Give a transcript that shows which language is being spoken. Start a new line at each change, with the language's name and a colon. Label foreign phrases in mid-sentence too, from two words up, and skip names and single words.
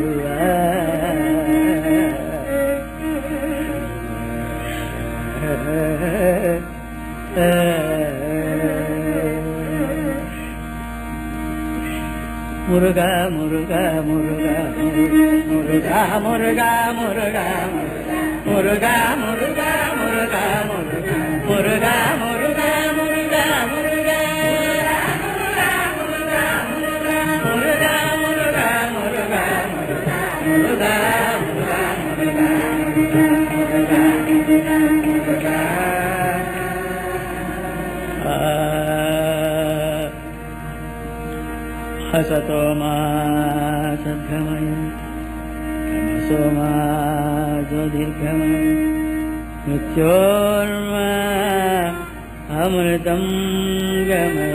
Tamil: முருகா முருகா முருகா முருகா முருகா முருகா முருகா முருகா முருகா முருகா முருகா முருகா முருகா முருகா முருகா முருகா முருகா முருகா
Sanskrit: हसतो मा सद्गमय तमसो मा ज्योतिर्गमय मृत्योर्मा अमृतं गमय.